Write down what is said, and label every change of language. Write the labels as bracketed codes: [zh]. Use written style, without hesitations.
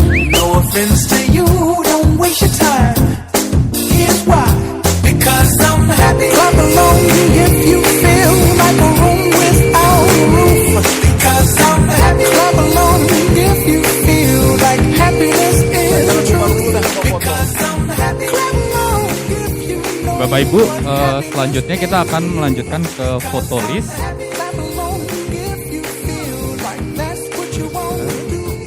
[en] No offense to you, don't waste your time. Here's why. Because I'm happy. Clap along if you feel like a room without a roof. Because I'm happy. Clap along if you feel like happiness is the truth. Because I'm happy. Clap along if you know. [id] Bapak Ibu, selanjutnya kita akan melanjutkan ke foto list. [en] Clap along if you feel like that's what you want to do.